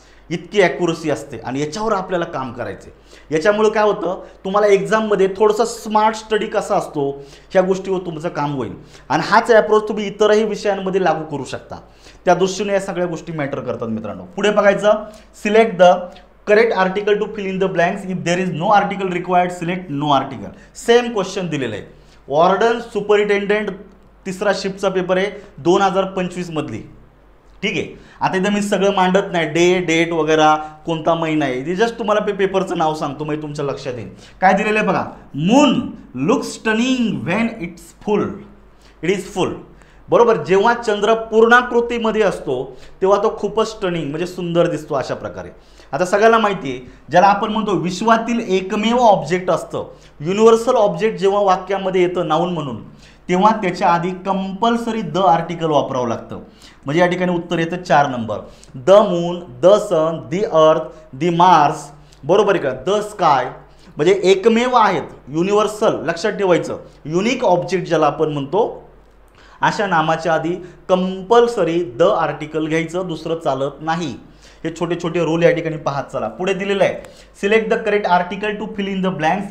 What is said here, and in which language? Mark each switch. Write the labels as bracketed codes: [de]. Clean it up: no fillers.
[mr] इतकी ॲक्युरसी असते आणि याच्यावर आपल्याला काम करायचं आहे. याच्यामुळं काय होतं तुम्हाला एक्झाममध्ये थोडंसं स्मार्ट स्टडी कसा असतो ह्या गोष्टीवर तुमचं काम होईल. आणि हाच ॲप्रोच तुम्ही इतरही विषयांमध्ये लागू करू शकता. त्या दृष्टीने या सगळ्या गोष्टी मॅटर करतात मित्रांनो. पुढे बघायचं [en] Select the correct article to fill in the blanks. If there is no article required select no article. [mr] Same question दिलेलं आहे. वॉर्डन सुपरिटेंडेंट तिसरा शिफ्टचा पेपर आहे 2025 मधली. ठीक आहे. आता इथं मी सगळं मांडत नाही डेट वगैरे कोणता महिना आहे. ते जस्ट तुम्हाला पेपरचं नाव सांगतो म्हणजे तुमच्या लक्षात येईल. काय दिलेलं आहे बघा [en] Moon looks stunning when it's full. It is full. [mr] बरोबर. जेव्हा चंद्र पूर्णाकृतीमध्ये असतो तेव्हा तो खूपच स्टनिंग म्हणजे सुंदर दिसतो अशा प्रकारे. आता सगळ्यांना माहिती आहे ज्याला आपण म्हणतो विश्वातील एकमेव ऑब्जेक्ट असतं युनिव्हर्सल ऑब्जेक्ट जेव्हा वाक्यामध्ये येतं नाऊन म्हणून तेव्हा त्याच्या आधी कंपल्सरी द आर्टिकल वापरावं लागतं. म्हणजे या ठिकाणी उत्तर येतं 4 नंबर. [en] The moon the sun the earth the mars. [mr] बरोबर आहे का. द स्काय म्हणजे एकमेव आहेत युनिव्हर्सल लक्षात ठेवायचं. युनिक ऑब्जेक्ट ज्याला आपण म्हणतो अशा नामाच्या आधी कंपल्सरी द आर्टिकल घ्यायचं दुसरं चालत नाही. हे छोटे छोटे रूल या ठिकाणी पाहत चला. पुढे दिलेलं आहे [en] Select the correct article to fill in the blanks.